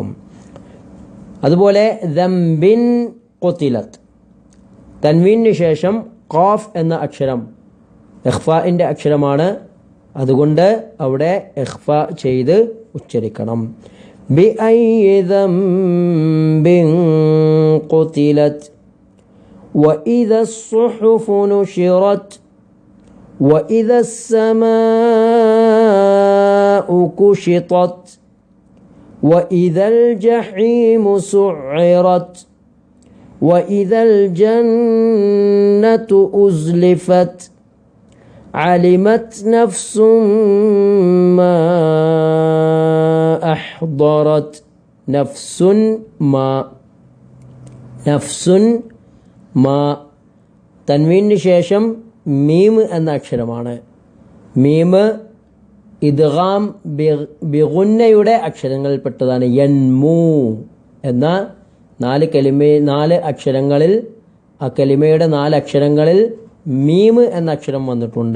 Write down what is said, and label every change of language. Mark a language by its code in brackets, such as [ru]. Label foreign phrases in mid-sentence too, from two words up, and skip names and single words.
[ml] അതുപോലെ [ar] ذنب قتلت [ml] തൻവീനു ശേഷം ഖാഫ് എന്ന അക്ഷരം ഇഖ്ഫാഇൻ്റെ അക്ഷരമാണ്. അതുകൊണ്ട് അവിടെ ഇഖ്ഫ ചെയ്ത് ഉച്ചരിക്കണം. [ar] بأي ذنب قتلت وإذا الصُّحُفُ نُشِرَتْ وإذا السماء كشطت وإذا الجحيم سعرت وإذا الجنة أزلفت علمت نفس ما أحضرت. نفس ما [ml] തൻവീനു ശേഷം മീം എന്ന അക്ഷരമാണ്. മീം [ar] إدغام بغنة [ml] അക്ഷരങ്ങളിൽപ്പെട്ടതാണ്. യൻമൂ എന്ന 4 അക്ഷരങ്ങളിൽ ആ കലിമയുടെ 4 അക്ഷരങ്ങളിൽ മീം എന്ന അക്ഷരം വന്നിട്ടുണ്ട്.